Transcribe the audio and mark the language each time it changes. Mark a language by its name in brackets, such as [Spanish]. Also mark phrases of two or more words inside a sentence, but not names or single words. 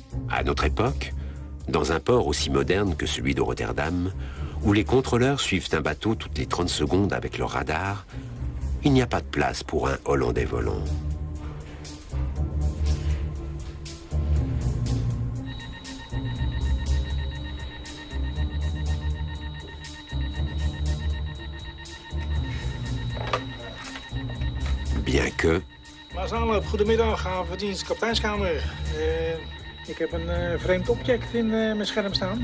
[French] À notre époque, dans un port aussi moderne que celui de Rotterdam, où les contrôleurs suivent un bateau toutes les 30 secondes avec leur radar, il n'y a pas de place pour un Hollandais volant. Bien que... [Dutch] Maas Aanloop, goedemiddag, havendienst, kapiteinskamer. Ik heb een vreemd object in mijn scherm staan.